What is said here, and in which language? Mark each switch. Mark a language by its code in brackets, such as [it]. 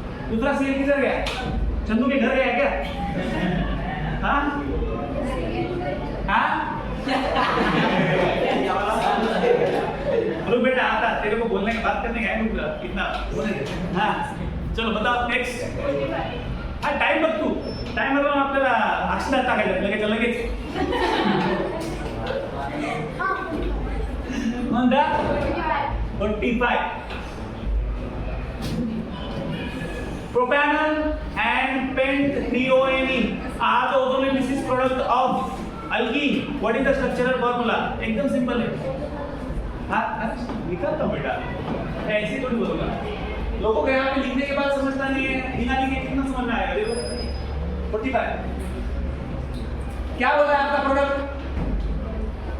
[hi] दूसरा Cl किधर गया? चंदू के घर गया क्या? हाँ हाँ. बेटा आता तेरे को बोलने का, बात करने का है कितना बोले. हाँ चलो बताओ नेक्स्ट. [mr] हाँ टाइम बघ तू, टाइम बघ आपल्याला अक्षरात टाकायचं लगेच. म्हणता 45. [en] Propanol and pent-3ONE are the ozonlysis product of alkene. What is the structural formula? [hi] एकदम सिंपल है. हाँ निकलता बेटा, ऐसे थोड़ी बोलूँगा. लोगों को यहाँ पे लिखने के बाद समझता नहीं है, बिना लिखे कितना समझ में आएगा? देखो 45. क्या बोला है आपका प्रोडक्ट?